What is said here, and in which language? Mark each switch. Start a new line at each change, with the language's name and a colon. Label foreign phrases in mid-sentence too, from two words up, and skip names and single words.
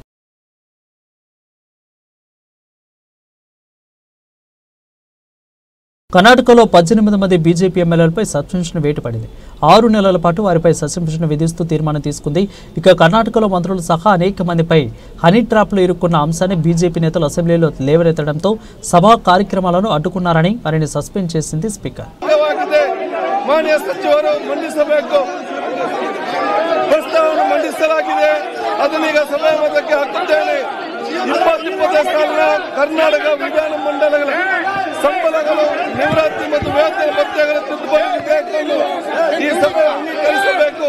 Telugu: కర్ణాటకలో 18 మంది బీజేపీ ఎమ్మెల్యేలపై సస్పెన్షన్ వేటు పడింది. 6 నెలల పాటు వారిపై సస్పెన్షన్ విధిస్తూ తీర్మానం తీసుకుంది. ఇక కర్ణాటకలో మంత్రులు సహా అనేక మందిపై
English: honey trapలో
Telugu: ఇరుక్కున్న అంశాన్ని బీజేపీ నేతలు అసెంబ్లీలో లేవనెత్తడంతో సభా కార్యక్రమాలను అడ్డుకున్నారని వారిని సస్పెండ్ చేసింది స్పీకర్.
Kannada: ಮಾನ್ಯ ಸಚಿವರು ಮಂಡಿಸಬೇಕು, ಪ್ರಸ್ತಾವನೆ ಮಂಡಿಸಲಾಗಿದೆ, ಅದನ್ನೀಗ ಸಭೆ ಮತಕ್ಕೆ ಹಾಕುತ್ತೇನೆ. 20-25 ಸಾಲಿನ ಕರ್ನಾಟಕ ವಿಧಾನ ಮಂಡಲಗಳ ಸಂಬಳಗಳು, ನಿವೃತ್ತಿ ಮತ್ತು ವೇತನ ಭತ್ಯೆಗಳ ತಿದ್ದುಪಡಿ ವಿಧೇಯಕವನ್ನು ಈ ಸಭೆ ಅಂಗೀಕರಿಸಬೇಕು.